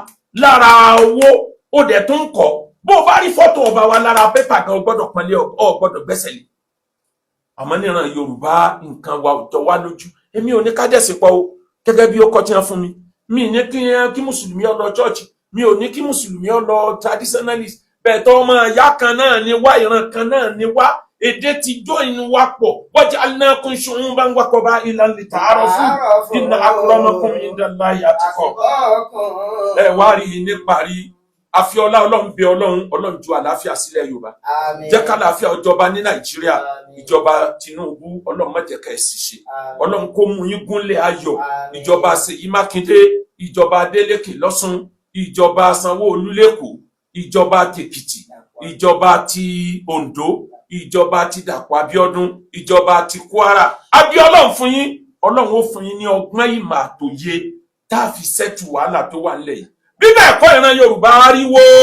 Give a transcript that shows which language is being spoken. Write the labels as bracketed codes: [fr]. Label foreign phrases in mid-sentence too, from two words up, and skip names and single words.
[yo] lára owó ó dẹ̀ tó ń kọ́ bó o bá rí fọ́tò ọba wa lára pépà gan o gbọ́dọ̀ pọ́nlé ọ gbọ́dọ̀ gbẹ́sẹ̀ lé àmọ́ níran Yorùbá nǹkan wa ò jọ wá lójú èmi ò ní ká dẹ̀sí pọ̀ o gẹ́gẹ́ bí ó kọ́ tí wọ́n fún mi mi ní kí mùsùlùmí ó lọ church mi ò ní kí mùsùlùmí ó lọ traditionalist bẹ́ẹ̀ tó ọmọ ìyá kan náà ni wá ìran kan náà ni wá èdè ti jó inú wa pọ̀ [ar] وجعلناكم شعوبا وقبائل لتعارفوا إن أكرمكم عند الله أتقاكم [yo] ẹ wá rí ní parí àfiọlá Ọlọ́run bí Ọlọ́run ju àlàáfíà sílẹ̀ Yorùbá jẹ́ ká àlàáfíà ọjọba ní Nàìjíríà ìjọba Tinubu Ọlọ́run má jẹ́ ká ẹ ṣìṣe Ọlọ́run kó mú yín gúnlẹ̀ ayọ̀ ìjọba Ṣèyí Mákindé ìjọba Adélékè lọ́ṣùn ìjọba Sanwó-Olú lÉkòó ìjọba tèkìtì ìjọba ti Oǹdó ìjọba ti Dàpọ̀ Abíọ́dún ìjọba ti Kwara Ọlọ́run fún yín Ọlọ́run ó fún yín ní ọgbọ́n ìmọ̀ àtòye tá a fi ṣẹ́tù wàhálà tó wà nílẹ̀ yìí bí bẹ́ẹ̀ kọ́ ìran Yorùbá ariwo